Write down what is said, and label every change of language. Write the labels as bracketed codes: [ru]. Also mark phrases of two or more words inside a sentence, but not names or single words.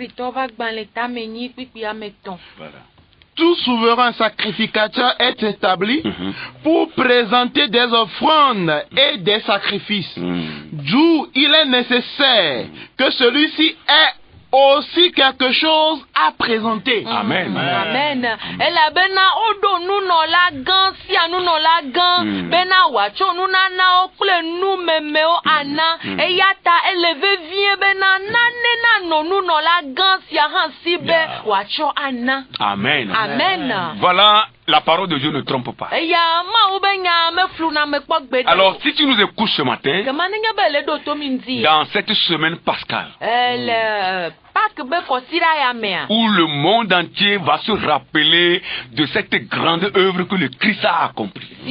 [fr] Voilà. Tout souverain sacrificateur est établi pour présenter des offrandes et des sacrifices. D'où il est nécessaire que celui-ci ait aussi quelque chose à présenter. Amen. Amen. [ee] Ela bena odo nuno la gan si anu no la gan bena wacho nunana okle nu memeo ana eyata eleve vie bena nane na no nuno la gan si hansi be wacho ana. [fr] Amen. Amen. Voilà. La parole de Dieu ne trompe pas. Alors, si tu nous écoutes ce matin, dans cette semaine pascale, où le monde entier va se rappeler de cette grande œuvre que le Christ a accomplie.